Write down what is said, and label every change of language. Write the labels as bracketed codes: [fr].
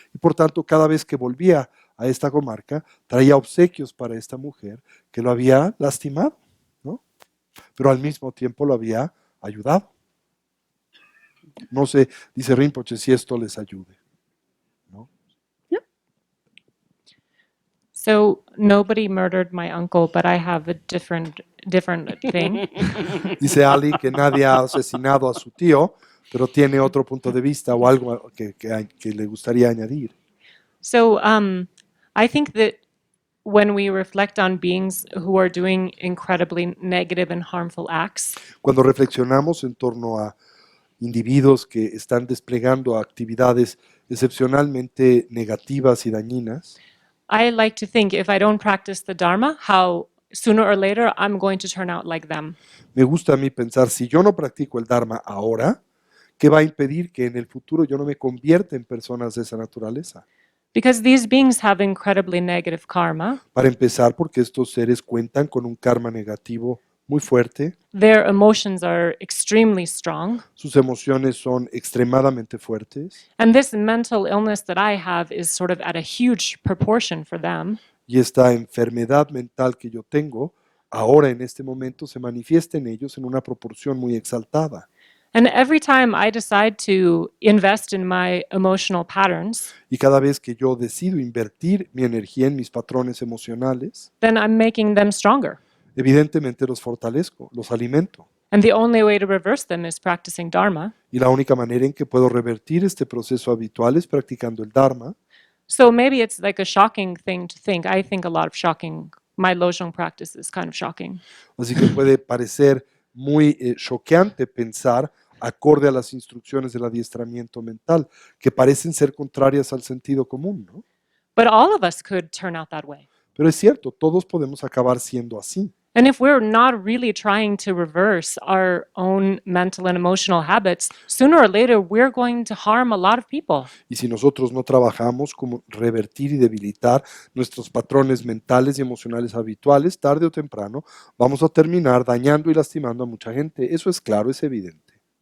[es] Y por tanto, cada vez que volvía a esta comarca, traía obsequios para esta mujer que lo había lastimado, ¿no? Pero al mismo tiempo lo había ayudado. No sé, dice Rinpoche, si esto les ayude, ¿no? [en] So nobody murdered my uncle, but I have a different thing. [es] Dice Ali que nadie ha asesinado a su tío, pero tiene otro punto de vista o algo que le gustaría añadir. [en] So I think that when we reflect on beings who are doing incredibly negative and harmful acts, [es] Cuando reflexionamos en torno a individuos que están desplegando actividades excepcionalmente negativas y dañinas, [en] I like to think if I don't practice the Dharma, how sooner or later I'm going to turn out like them. [es] me gusta a mí pensar, si yo no practico el Dharma ahora, ¿qué va a impedir que en el futuro yo no me convierta en personas de esa naturaleza? [en] Because these beings have incredibly negative karma. [es] Para empezar, porque estos seres cuentan con un karma negativo muy fuerte, [en] Their emotions are extremely strong. [es] sus emociones son extremadamente fuertes [en] And this mental illness that I have is sort of at a huge proportion for them. [es] y esta enfermedad mental que yo tengo, ahora en este momento se manifiesta en ellos en una proporción muy exaltada. [en] And every time I decide to invest in my emotional patterns, [es] Y cada vez que yo decido invertir mi energía en mis patrones emocionales, [en] then I'm making them stronger. [es] evidentemente los fortalezco, los alimento. [en] And the only way to reverse them is practicing Dharma. [es] Y la única manera en que puedo revertir este proceso habitual es practicando el Dharma. [en] So maybe it's like a shocking thing to think. I think a lot of shocking. My Lojong practice is kind of shocking. [es] Así que puede parecer muy choqueante pensar acorde a las instrucciones del adiestramiento mental, que parecen ser contrarias al sentido común, ¿no? [en] But all of us could turn out that way. [es] Pero es cierto, todos podemos acabar siendo así. [en] And if we're not really trying to reverse our own mental and emotional habits, sooner or later we're going to harm a lot of people. [es] Y si nosotros no trabajamos como revertir y debilitar nuestros patrones mentales y emocionales habituales, tarde o temprano vamos a terminar dañando y lastimando a mucha gente. Eso es claro, es evidente.